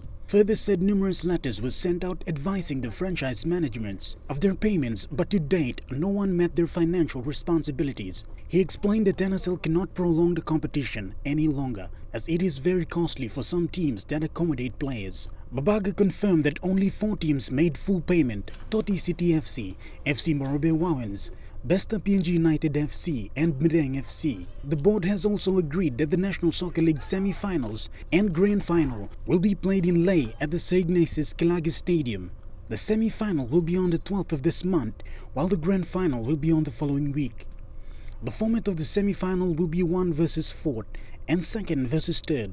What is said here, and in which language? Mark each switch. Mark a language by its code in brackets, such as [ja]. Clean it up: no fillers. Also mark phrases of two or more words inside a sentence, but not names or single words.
[en] Further said numerous letters were sent out advising the franchise managements of their payments, but to date, no one met their financial responsibilities. He explained that NSL cannot prolong the competition any longer, as it is very costly for some teams that accommodate players. Babaga confirmed that only 4 teams made full payment: Toti City FC, FC Morobe Wowens, Besta PNG United FC and Mideng FC. The board has also agreed that the National Soccer League semi-finals and grand final will be played in Leh at the St. Ignatius Kilagi Stadium. The semi-final will be on the 12th of this month, while the grand final will be on the following week. The format of the semi-final will be 1 versus 4 and 2nd versus 3rd.